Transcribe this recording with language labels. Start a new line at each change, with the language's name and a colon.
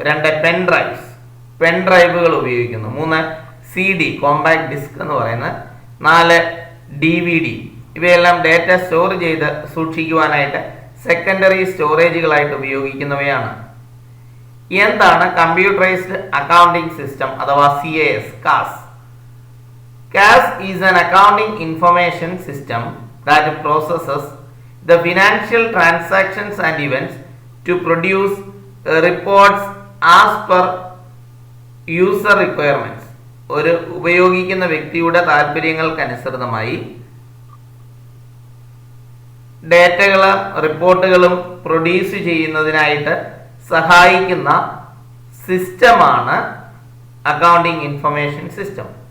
Malayalam: 2, pen drives. Pen ഡ്രൈവുകൾ ഉപയോഗിക്കുന്നു. 3, CD, compact disk എന്ന് പറയുന്നത്. 4, DVD. ഇവയെല്ലാം ഡാറ്റ സ്റ്റോർ ചെയ്ത് സൂക്ഷിക്കുവാനായിട്ട് സെക്കൻഡറി സ്റ്റോറേജുകളായിട്ട് ഉപയോഗിക്കുന്നവയാണ്. എന്താണ് കമ്പ്യൂട്ടറൈസ്ഡ് അക്കൗണ്ടിംഗ് സിസ്റ്റം അഥവാ CAS?
English: CAS is an accounting information system that processes the financial transactions and events to produce reports as per user requirements.
Malayalam: ഒരു ഉപയോഗിക്കുന്ന വ്യക്തിയുടെ താല്പര്യങ്ങൾക്കനുസൃതമായി ഡേറ്റകളും റിപ്പോർട്ടുകളും പ്രൊഡ്യൂസ് ചെയ്യുന്നതിനായിട്ട് സഹായിക്കുന്ന സിസ്റ്റമാണ് അക്കൗണ്ടിംഗ് ഇൻഫർമേഷൻ സിസ്റ്റം.